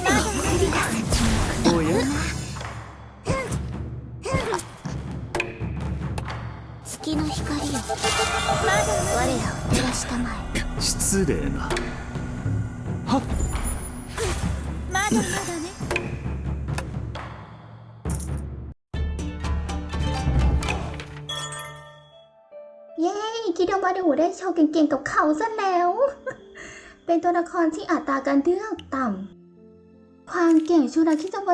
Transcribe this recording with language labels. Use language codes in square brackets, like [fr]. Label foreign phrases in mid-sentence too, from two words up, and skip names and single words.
[ja] おや月の光よ我らを照らしたまえ失礼なはっまだまだね [th] เย้คิดว่ามาดูได้โชว์เก่งๆกับเขาซะแล้ว เป็นตัวละครที่อัตราการเลือกต่ำความเก่งชูราคิจาวา